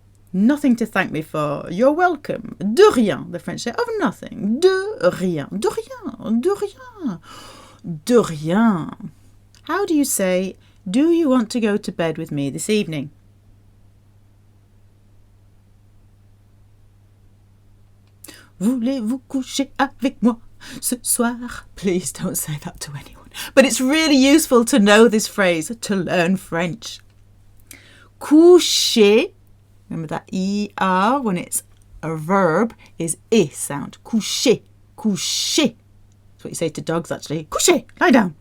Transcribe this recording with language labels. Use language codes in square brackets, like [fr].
[en] Nothing to thank me for. You're welcome. [fr] De rien. [en] The French say of nothing. [fr] De rien. De rien. De rien. De rien. [en] How do you say, do you want to go to bed with me this evening? [fr] Voulez-vous coucher avec moi ce soir? [en] Please don't say that to anyone. But it's really useful to know this phrase to learn French. Coucher. Remember that ER when it's a verb is I sound. Coucher, coucher. That's what you say to dogs actually. Coucher, lie down.